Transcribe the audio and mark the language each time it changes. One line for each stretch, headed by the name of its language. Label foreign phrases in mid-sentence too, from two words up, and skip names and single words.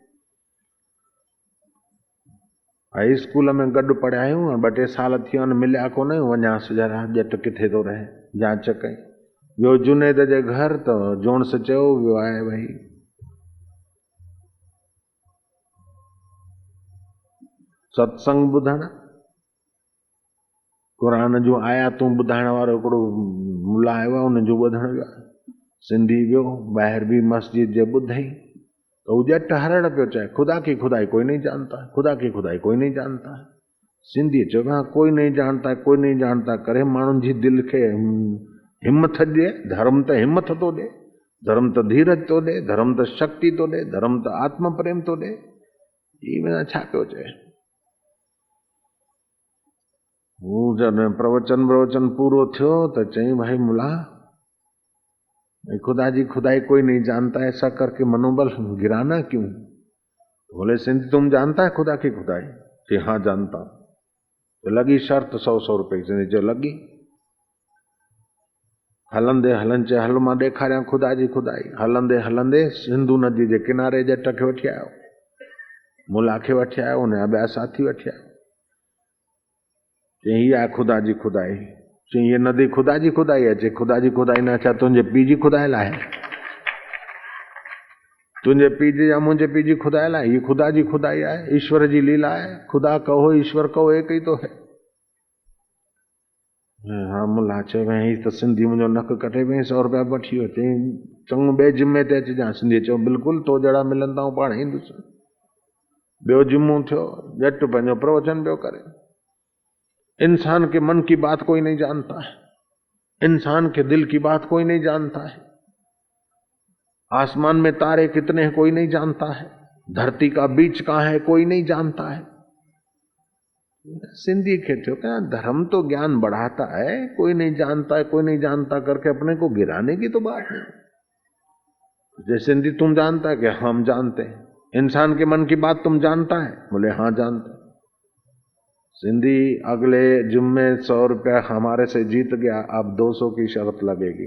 Sindhi: हाई स्कूल में गॾु पढ़िया आहियूं 2-3 साल थी विया मिलिया कोन वञासीं जरा ॼट किथे थो रहे जांच कई वियो जुनेद जे घर त जोणस चयो वियो आहे भई सत्संग ॿुधण, क़ुरान जूं आयातूं ॿुधाइण वारो हिकिड़ो मुला आयो आहे, उनजो ॿुधण वियो, सिंधी वियो ॿाहिरि बि मस्जिद जे ॿुधई तो वो जट हरण पियो चाहे,
Hindi: खुदा की खुदाई कोई नहीं जानता, खुदा की खुदाई कोई नहीं जानता।
Sindhi: सिंधी चयो हाँ
Hindi: कोई नहीं जानता, कोई नहीं जानता
Sindhi: करे माण्हुनि जी दिलि खे हिम्मत ॾे। धर्म त हिम्मत थो ॾे, धर्म त धीरज थो ॾे, धर्म त शक्ति थो ॾे, धर्म त आत्म प्रेम थो ॾे। ई बिना छा पियो चए। हू जॾहिं प्रवचन पूरो थियो त चई भाई मुला खुदा जी खुदाई कोई नहीं जानता,
Hindi: ऐसा करके मनोबल गिराना क्यों? बोले सिंध तुम जानता है खुदा की खुदाई? कि हाँ जानता।
Sindhi: तो लगी शर्त 100 रुपए की, जो लगी हलंदे हलंदे हल मां ॾेखारियां खुदा जी खुदाई। हलंदे हलंदे सिंधु नदी जे किनारे जट खे वठी आयो, मुला खे वठी आयो, उन ॿिया साथी वठी आयो। चई हीअ आहे खुदा जी खुदाई। चई ये नदी खुदा जी खुदाई है? चई खुदा जी खुदाई न छा तुंहिंजे पीउ जी खुदाई लाइ, तुंहिंजे पीउ जी या मुंहिंजे पीउ जी खुदाई लाइ? ये खुदा जी खुदाई है, ईश्वर जी लीला है।
Hindi: खुदा कहो ईश्वर कहो एक ही तो है।
Sindhi: हाँ मुला चयो भई त सिंधी मुंहिंजो नक कटे वई, 100 रुपया वठी वियो। चई चङो ॿिए जुमे ते अचिजांइ। सिंधी चयो बिल्कुलु, तो जहिड़ा मिलंदा पाण ईंदुसि। ॿियो जुमो थियो, झटि पंहिंजो प्रवचन पियो करे।
Hindi: इंसान के मन की बात कोई नहीं जानता है, इंसान के दिल की बात कोई नहीं जानता है। आसमान में तारे कितने हैं कोई नहीं जानता है, धरती का बीच कहाँ है कोई नहीं जानता है।
Sindhi: सिंधी खे थियो
Hindi: क्या धर्म तो ज्ञान बढ़ाता है, कोई नहीं जानता है, कोई नहीं जानता करके अपने को गिराने की तो बात नहीं। जैसे सिंधी तुम जानता है कि हम जानते हैं। इंसान के मन की बात तुम जानता है? बोले हाँ जानते। सिंधी अगले जुम्मे 100 रुपया हमारे से जीत गया, अब 200 की शर्त लगेगी।